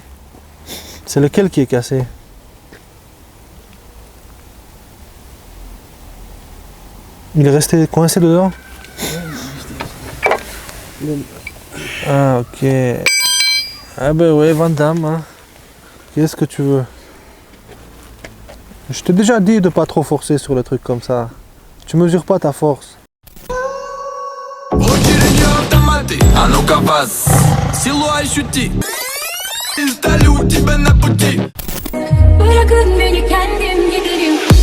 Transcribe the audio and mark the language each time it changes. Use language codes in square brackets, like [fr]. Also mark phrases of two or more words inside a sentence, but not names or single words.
[fr] C'est lequel qui est cassé? Il est resté coincé dedans? Ah, ok. Ah ben ouais, Van Damme, hein. Qu'est-ce que tu veux? Je t'ai déjà dit de pas trop forcer sur les trucs comme ça. Tu mesures pas ta force. [ru] А ну-ка вас, силу ощути. Ждали у тебя на пути. [tr] Bırakın beni kendim giderim.